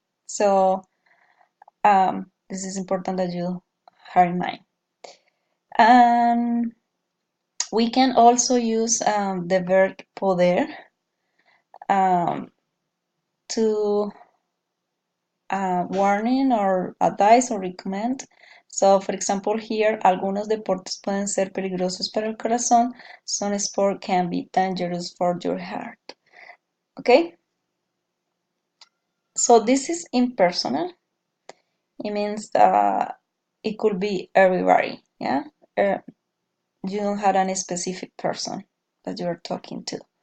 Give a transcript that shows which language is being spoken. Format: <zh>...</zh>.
<en>So, this is important that you have in mind. And we can also use the verb poder to warning or advise or recommend. So, for example, here,</en> <es>algunos deportes pueden ser peligrosos para el corazón.</es> <en>Some sport can be dangerous for your heart. Okay? So this is impersonal. It means it could be everybody. Yeah? You don't have any specific person that you are talking to.</en>